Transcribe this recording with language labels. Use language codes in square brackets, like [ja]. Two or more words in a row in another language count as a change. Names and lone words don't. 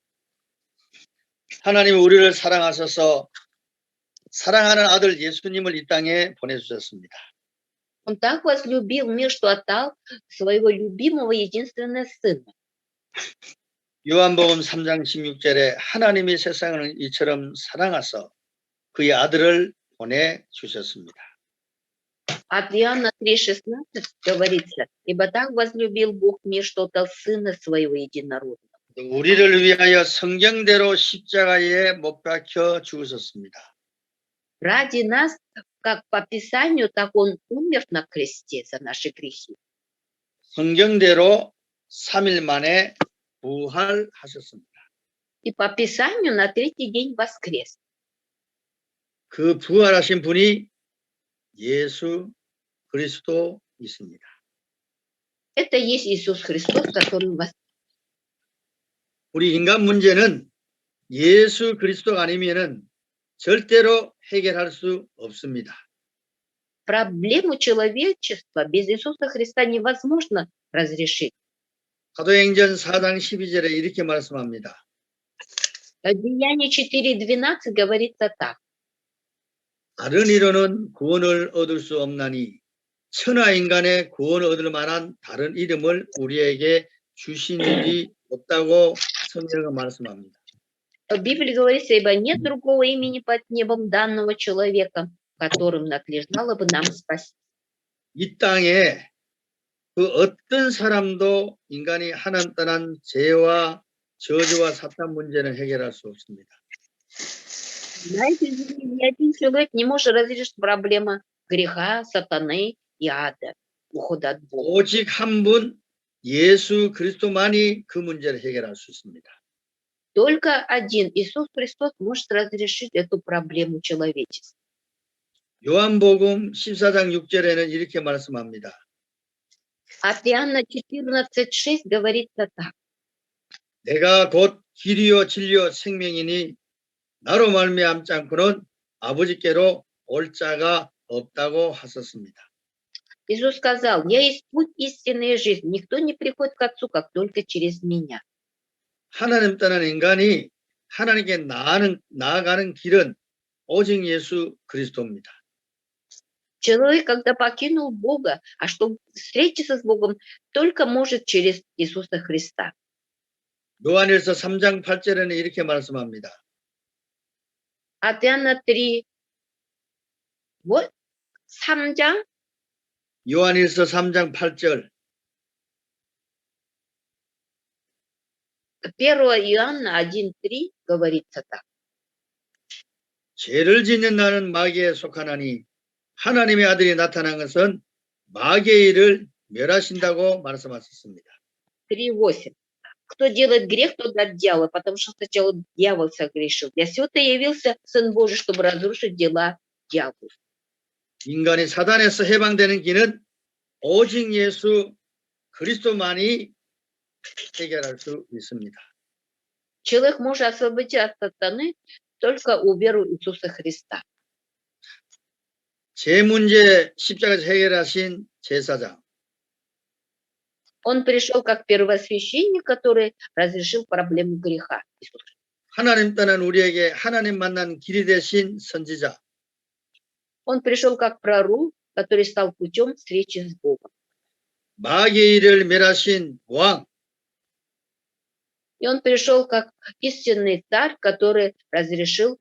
[ko] 하나님이 우리를 사랑하셔서 사랑하는 아들 예수님을 이 땅에 보내주셨습니다. [ru] Он так возлюбил мир, что отдал своего любимого единственного сына. [ko] 요한복음 3장 16절에 하나님이 세상을 이처럼 사랑하사 그의 아들을 보내주셨습니다. [ru] От Иоанна 3,16 говорится, ибо так возлюбил Бог мир, что отдал сына своего единородного. [ko] 우리를 위하여 성경대로 십자가에 못 박혀 죽으셨습니다. [ru] Ради нас, как по Писанию, так Он умер на кресте за наши грехи. [ko] 성경대로 3일 만에 부활하셨습니다. [ru] И по Писанию на третий день воскрес. [ko] 그 부활하신 분이 예수 그리스도 있습니다. [ru] Это есть Иисус Христос, который вас. [ko] 우리 인간 문제는 예수 그리스도가 아니면은 절대로 해결할 수 없습니다. [ru] Проблему человечества без Иисуса Христа невозможно разрешить. [ko] 사도행전 4장 12절에 이렇게 말씀합니다. [ru] Деяние 4:12 говорится так. [ko] 다른 이로는 구원을 얻을 수 없나니 천하 인간의 구원을 얻을 만한 다른 이름을 우리에게 주신 일이 없다고 성경은 말씀합니다. [ru] В Библии говорится, ибо нет другого имени под небом данного человеком, которым надлежало бы нам спасти. [ko] 이 땅에 그 어떤 사람도 인간이 하나님 떠난 죄와 저주와 사탄 문제는 해결할 수 없습니다. [ru] На этой земле ни один человек не может разрешить проблему греха, сатаны и ада, ухода от Бога. [ko] 오직 한 분 예수 그리스도만이 그 문제를 해결할 수 있습니다. [ru] Только один Иисус Христос может разрешить эту проблему человечества. [ko] 요한복음 14장 6절에는 이렇게 말씀합니다. [ru] От Иоанна 14:6 говорится так. [ko] 내가 곧 길이요 진리요 생명이니 나로 말미암지 않고는 아버지께로 올 자가 없다고 하셨습니다. [ru] Иисус сказал, я есть путь истинной жизни. Никто не приходит к Отцу, как только через меня. [ko] 하나님 떠난 인간이 하나님께 나아가는 길은 오직 예수 그리스도입니다. [ru] Человек, когда покинул Бога, а чтобы встретиться с Богом, только может через Иисуса Христа. [ko] 요한일서 3장 8절에는 이렇게 말씀합니다. [ru] От Иоанна 3, вот, [ko] 3장, 요한일서 3장 8절 [ru] 1 Иоанна 1:3 говорится так. [ko] 죄를 짓는 나는 마귀에 속하나니 하나님의 아들이 나타난 것은 마귀의 일을 멸하신다고 말씀하셨습니다. [ru] 3:8. Кто делает грех, тот от дьявола, потому что сначала дьявол согрешил. Для сего-то явился Сын Божий, чтобы разрушить дела дьявола. [ko] 인간이 사단에서 해방되는 길은 오직 예수 그리스도만이 해결할 수 있습니다. [ru] Человек может освободиться от сатаны только у веры Иисуса Христа. [ko] 제 문제 십자가에서 해결하신 제사장. [ru] Он пришел как первосвященник, который разрешил проблему греха. Иисус. [ko] 하나님 떠난 우리에게 하나님 만난 길이 되신 선지자. [ru] Он пришел как пророк, который стал путем встречи с Богом. [ko] 마귀의 일을 멸하신 왕. [ru] И он пришел как истинный царь, который разрешил